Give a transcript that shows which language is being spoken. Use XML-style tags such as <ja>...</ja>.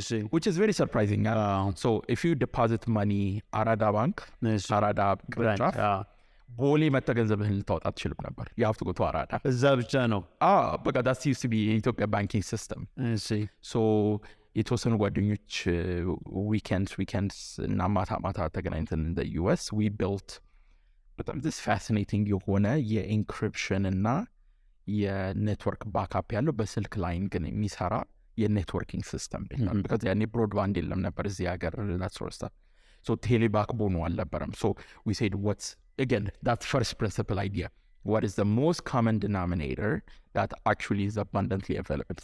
<en>Which is very surprising. So if you deposit money</en> <am>አራዳ ባንክ አራዳ ቅርንጫፍ ቦሌ መተገንዘብህን ልታወጣ ትችልም ነበር።</am> <en>you have to go to አራዳ</en> <am>እዛ ብቻ ነው</am> <en>በቃ that used to be የኢትዮጵያ banking system. so የተወሰኑ ጓደኞች weekends እና ማታ ተገናኝተን in the US we built በጣም this fascinating የሆነ የኢንክሪፕሽን እና የኔትወርክ ባክአፕ ያለው በስልክ ላይን ግን የሚሰራ የኔትወርኪንግ ሲስተም because ያኔ ብሮድባንድ የለም ነበር እዚህ ሀገር that sort of stuff.</en> <am>so ቴሌ ባክቦኑ አልነበረም.</am> <en>so we said what's again that first principle idea what is the most common denominator that actually is abundantly available?</en>